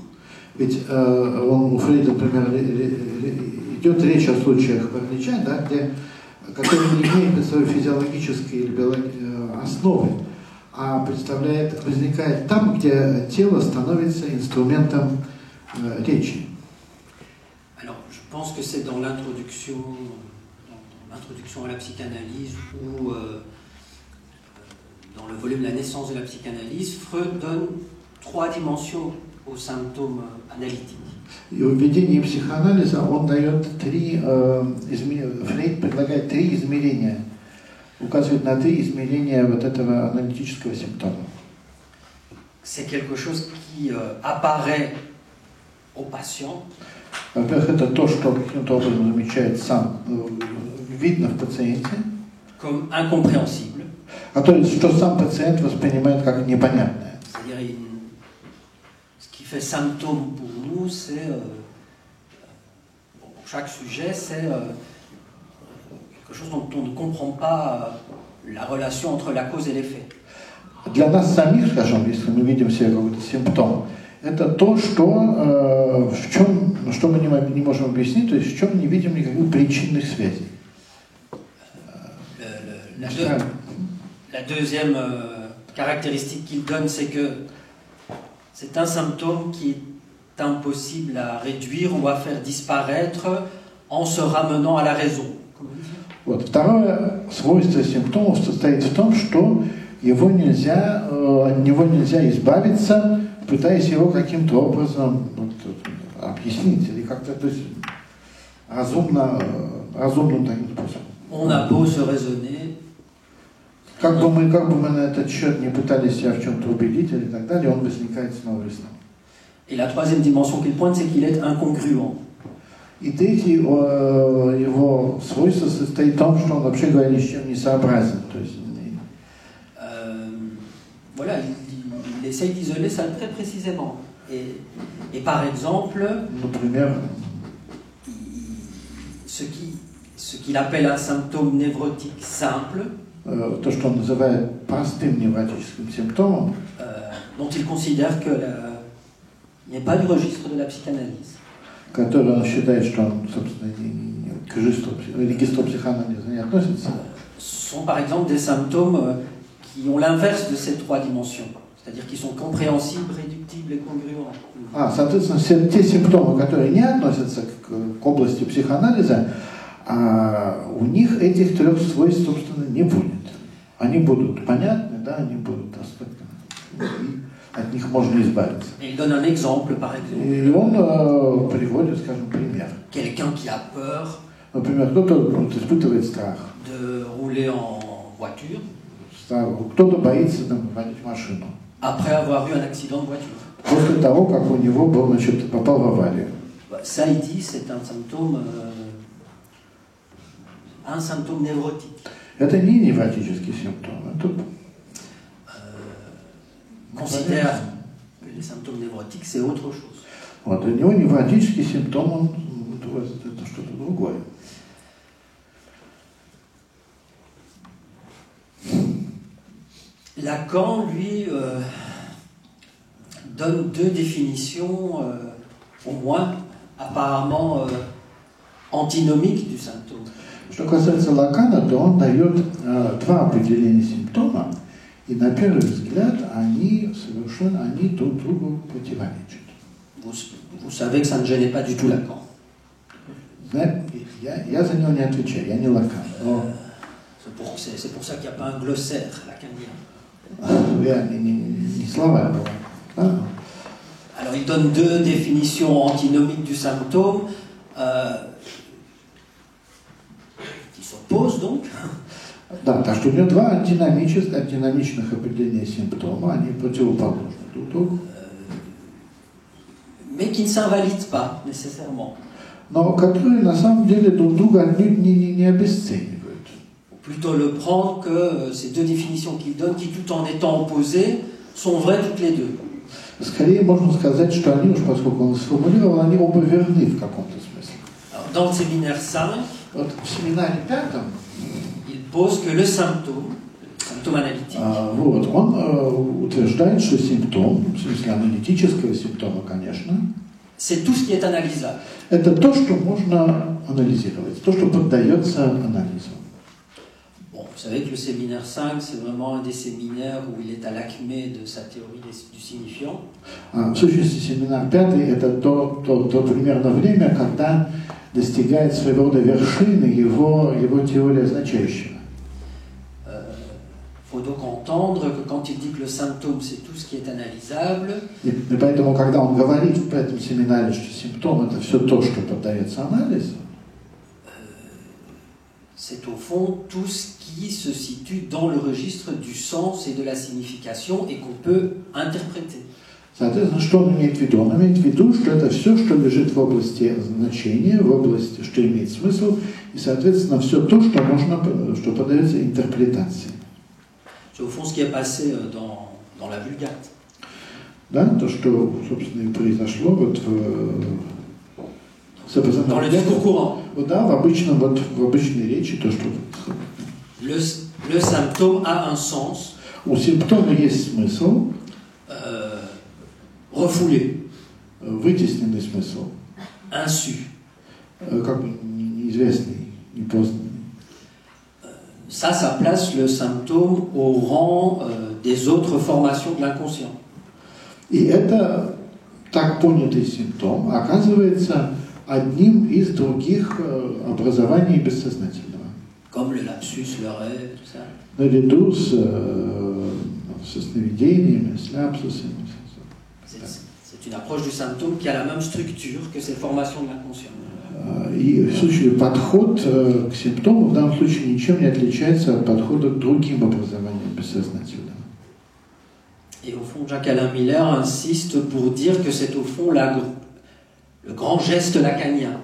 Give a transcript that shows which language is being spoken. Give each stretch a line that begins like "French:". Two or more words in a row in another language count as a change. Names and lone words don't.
Russian: Ведь у Фрейда, например, идет речь о случаях паралича, да, которые не имеют своей физиологической или основы, а возникает там, где тело становится инструментом речи.
French: Alors, je pense que c'est dans l'introduction à la psychanalyse ou dans le volume La naissance de la psychanalyse, Freud donne 3 dimensions aux symptômes analytiques.
Russian: И в введении психоанализа он дает Фрейд предлагает 3 измерения, указывает на 3 измерения вот этого аналитического симптома.
French: C'est quelque chose qui apparaît au patient.
Russian: Во-первых, это то, что каким-то образом замечает сам, видно в пациенте.
French: Comme incompréhensible.
Russian: А то есть, что сам пациент воспринимает как непонятное.
French: C'est-à-dire, ce qui fait symptôme pour nous, c'est, pour chaque sujet, c'est quelque chose dont on ne comprend pas la relation entre la cause et l'effet.
Russian: Для нас самих, скажем, если мы видим себе какой-то симптом, это то, что, что мы не можем объяснить, то есть в чем не видим никаких причинных связей.
French: La deuxième caractéristique qu'il donne, c'est que c'est un symptôme qui est impossible à réduire ou à faire disparaître en se ramenant à la raison.
Russian: Вот. Второе свойство симптомов состоит в том, что от него нельзя избавиться, пытаясь его каким-то образом объяснить или как-то, то есть разумным таким способом.
French: On a beau se raisonner.
Russian: Как бы мы на этот счет не пытались себя в чем-то убедить или так далее, он возникает снова и снова.
French: Et la troisième dimension qu'il pointe, c'est qu'il est incongruent.
Russian: И третье его свойство состоит в том, что он вообще говоря ни с чем не сообразен. То есть,
French: voilà, il essaye d'isoler ça très précisément. Et par exemple,
Russian: например,
French: ce qu'il appelle un symptôme névrotique simple,
Russian: то, что он называет простым невротическим симптомом,
French: dont il considère qu'il n'est pas du registre de la psychanalyse.
Russian: Который он считает, что он, собственно, к регистру психоанализа не относится.
French: Sont par exemple des symptômes qui ont l'inverse de ces 3 dimensions, c'est-à-dire qui sont compréhensibles, réductibles et congruents.
Russian: Соответственно, все те симптомы, которые не относятся к области психоанализа, у них этих 3 свойств, собственно, не будет. Они будут понятны, да, они будут аспектами, и от них можно избавиться.
French: Et il donne un exemple, par exemple.
Russian: И он приводит, скажем, пример.
French: Quelqu'un qui a peur.
Russian: Например, кто-то испытывает страх.
French: De rouler en voiture.
Russian: Кто-то боится водить машину.
French: Après avoir eu un accident de voiture.
Russian: После того, как у него был, значит, попал в аварию.
French: Ça, il dit, c'est un symptôme névrotique.
Russian: Это не невротический симптом. Это
French: considère que les symptômes névrotiques, c'est autre chose.
Russian: Вот, у него невротический симптом, это что-то другое.
French: Lacan, lui, donne 2 définitions, au moins, apparemment antinomiques du symptôme.
Russian: Что касается Лакана, то он дает 2 определения симптома, и на первый взгляд они друг другу противоречат.
French: Vous savez que ça ne gênait pas du tout Lacan.
Russian: Я за него не отвечаю, я не Лакан.
French: C'est pour ça qu'il n'y a pas un glossaire lacanien.
Russian: Я не слова.
French: Alors il donne 2 définitions antinomiques du symptôme qui s'opposent donc.
Russian: Да, так что у него 2 антиномичных определения симптома, они противоположны друг другу.
French: Mais qui ne s'invalident pas nécessairement.
Russian: Но которые на самом деле друг друга не обесценивают.
French: Plutôt le prendre que ces 2 définitions qu'il donne, qui tout en étant opposées, sont vraies toutes les 2.
Russian: Скорее можно сказать, что они, уж поскольку он сформулировал, они оба верны в каком-то смысле.
French: Dans le séminaire 5,
Russian: вот в семинаре 5,
French: il pose que le symptôme analytique,
Russian: вот, он утверждает, что симптом, в смысле аналитического симптома, конечно,
French: c'est tout ce qui est analysable.
Russian: Это то, что можно анализировать, то, что поддается анализу.
French: Bon, vous savez que le séminaire 5, c'est vraiment un des séminaires où il est à l'acmé de sa théorie du signifiant.
Russian: В сущности, семинар 5 – это то примерно время, когда достигает своего рода вершины его теория означающего.
French: faut donc entendre que quand il dit que le symptôme, c'est tout ce qui est analysable,
Russian: И поэтому, когда он говорит в этом семинаре, что симптом – это все то, что поддается анализу,
French: c'est au fond tout ce qui se situe dans le registre du sens et de la signification et qu'on peut interpréter.
Russian: соответственно, что он имеет в виду? Он имеет в виду, что это все, что лежит в области значения, в области, что имеет смысл, и, соответственно, все то, что можно, что поддается интерпретации.
French: C'est au fond ce qui est passé dans la Vulgate.
Russian: Да, то, что, собственно, и произошло вот
French: Dans le discours courant.
Russian: Да, в обычной речи, то, что
French: le symptôme a un sens.
Russian: У симптома есть смысл.
French: Refoulé.
Russian: Вытесненный смысл.
French: Insu.
Russian: Как бы неизвестный, непознанный.
French: Ça place le symptôme au rang des autres formations de l'inconscient.
Russian: И это так понятый симптом оказывается одним из других образований бессознательного.
French: Comme le lapsus, le rêve, tout ça.
Russian: Наряду со сновидениями, с ляпсусами.
French: C'est une approche du symptôme qui a la même structure que ces formations de l'inconscient.
Russian: И в случае подход к симптому в данном случае ничем не отличается от подхода к другим образованиям бессознательного.
French: Et au fond, Jacques-Alain Miller insiste pour dire que c'est au fond le grand geste lacanien.